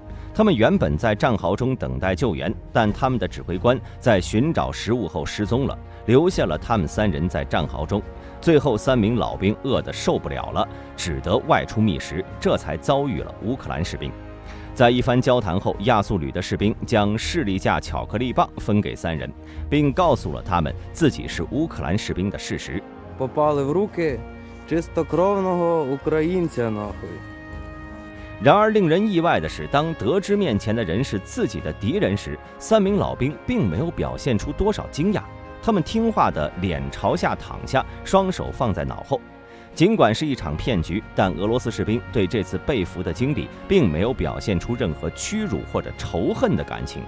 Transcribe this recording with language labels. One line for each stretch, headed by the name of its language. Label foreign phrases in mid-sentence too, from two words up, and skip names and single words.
Chinese: 他们原本在战壕中等待救援，但他们的指挥官在寻找食物后失踪了，留下了他们3人在战壕中。最后3名老兵饿得受不了了，只得外出觅食，这才遭遇了乌克兰士兵。在一番交谈后，亚速旅的士兵将士力架巧克力棒分给3人，并告诉了他们自己是乌克兰士兵的事实。
Russian: Попали в руки чистокровного українця нахуй。
Chinese: 然而令人意外的是，当得知面前的人是自己的敌人时，3名老兵并没有表现出多少惊讶，他们听话的脸朝下躺下，双手放在脑后。尽管是一场骗局，但俄罗斯士兵对这次被俘的经历并没有表现出任何屈辱或者仇恨的感情。